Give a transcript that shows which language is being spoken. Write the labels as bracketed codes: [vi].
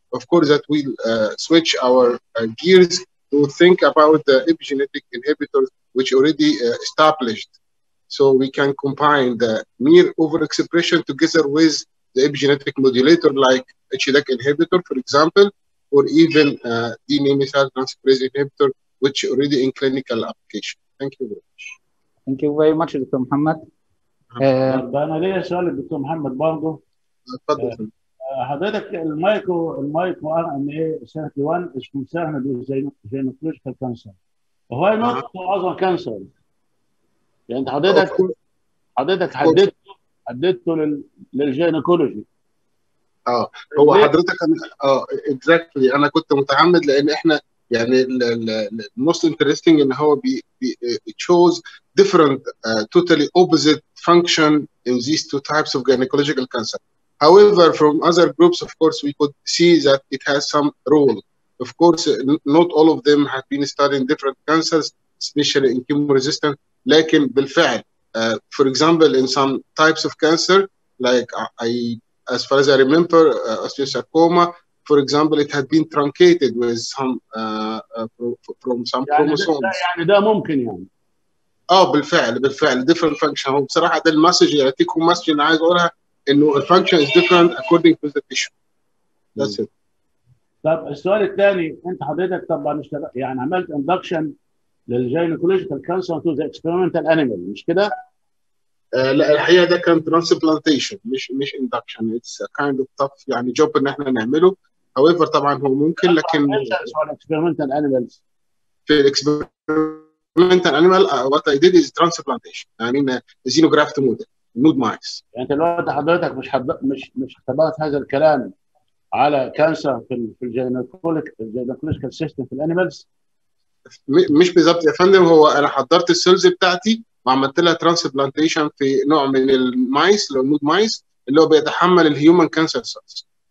[en] of course, that we'll switch our gears to think about the epigenetic inhibitors, which already established. So we can combine the mere overexpression together with the epigenetic modulator like HDAC inhibitor, for example, or even DNA methyltransferase inhibitor, which already in clinical application. Thank you very much. Thank you very much, Dr. محمد. [ar] طب انا ليا سؤال للدكتور محمد برضه. اتفضل. [en] حضرتك المايكرو R N A 31 is concerned with gynecological cancer. Why not to other cancer؟ [ar] يعني انت حضرتك حددته للجينيكولوجي. هو حضرتك اكزاكتلي انا كنت متعمد لان احنا يعني [en] most interesting ان هو it shows different totally opposite function in these two types of gynecological cancer. However, from other groups, of course, we could see that it has some role. Of course, not all of them have been studying different cancers, especially in chemo-resistant. [ar] لكن بالفعل, [en] for example, in some types of cancer, like as far as I remember, osteosarcoma, for example, it had been truncated with some from some chromosomes. [ar] يعني ده ممكن يعني. بالفعل [en] different function. [ar] هو بصراحة ده المسج يعني تيكو مسج أنا عايز أقولها إنه الفانكشن [en] is different according to the tissue. That's it. [ar] طب السؤال الثاني انت حضرتك طبعا يعني عملت induction للجينيكولوجيكال كانسر [en] to the experimental animal [ar] مش كده؟ لا الحقيقة ده كان transplantation مش induction. [en] It's a kind of tough [ar] يعني [en] job إن إحنا نعمله. However [ar] طبعا هو ممكن لكن [en] experimental animals. في experimental animal what I did is transplantation. I mean xenograft model. Nude mice. [ar] يعني انت دلوقتي حضرتك مش اختبرت هذا الكلام على كانسر في الجينيكولوجيكال سيستم في الانيمالز؟ مش بالظبط يا فندم. هو انا حضرت السيلز بتاعتي وعملت لها ترانسبلانتيشن في نوع من المايس اللي هو النود مايس اللي هو بيتحمل الهيومن كانسر سيلز.